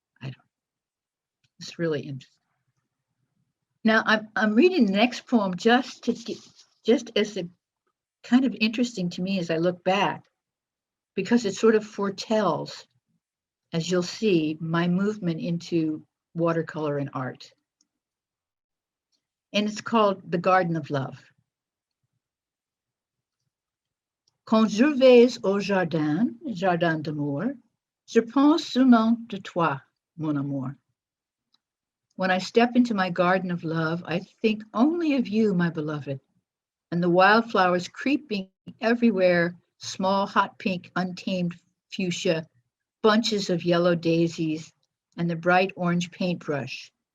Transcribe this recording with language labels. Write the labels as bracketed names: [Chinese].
[English] I don't know. It's really interesting. Now, I'm reading the next poem just as a kind of interesting to me as I look back, because it sort of foretells, as you'll see, my movement into watercolor and art. And it's called The Garden of Love. [French] Quand je vais au jardin, jardin d'amour, je pense seulement de toi, mon amour. [English] When I step into my garden of love, I think only of you, my beloved, and the wildflowers creeping everywhere, small hot pink untamed fuchsia, bunches of yellow daisies, and the bright orange paintbrush.